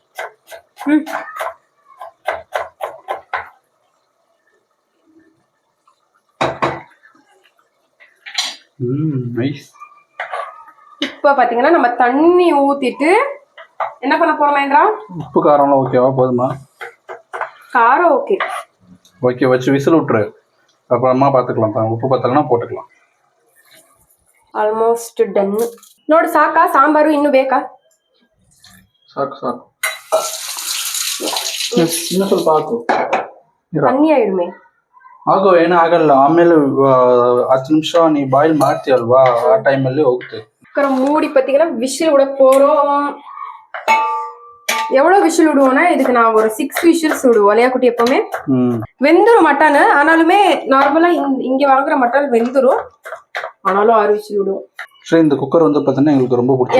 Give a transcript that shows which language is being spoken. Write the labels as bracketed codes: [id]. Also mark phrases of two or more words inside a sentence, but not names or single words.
[ta] நைஸ். இப்போ பாத்தீங்கன்னா நம்ம தண்ணி ஊத்திட்டு என்ன பண்ண போறோம் மகேந்திரா? உப்பு காரம்லாம் ஓகேவா? போதுமா? காரம் ஓகே ஓகே வச்சு விசில் விட்டுரு. அப்புறமா பார்த்துக்கலாம். உப்பு பத்தலன்னா போட்டுக்கலாம். [en] almost done [kn] ನೋಡಿ. ಸಾಕಾ ಸಾಂಬಾರು ಇನ್ನೂ ಬೇಕಾ? ಸಾಕು ಸಾಕು, ಇನ್ನೂ ಸ್ವಲ್ಪ ಹಾಕು. [ta] தண்ணி ஆயிடுமே [kn] ಆಗೋ ಏನೂ ಆಗಲ್ಲ. ಆಮೇಲೆ 10 ನಿಮಿಷ ನೀ ಬಾಯ್ಲ್ ಮಾಡ್ತೀಯಲ್ವಾ, ಆ ಟೈಮಲ್ಲಿ ಹೋಗುತ್ತೆ. [ta] மூடி பார்த்தீங்கன்னா விசில் விட போறோம். எவ்வளவு விசில் விடுவோம்னா இதுக்கு நான் ஒரு 6 விசில்ஸ் விடுவோம் இல்லையா குட்டி? எப்பவுமே வெந்துரும் மட்டன். ஆனாலுமே நார்மலா இங்க வாங்குற மட்டன் வெந்துரும், ஆனாலும் 6 விசில் விடுவோம். சரி, இந்த குக்கர் வந்து பார்த்தீங்கன்னா எங்களுக்கு ரொம்ப பிடிக்கும்.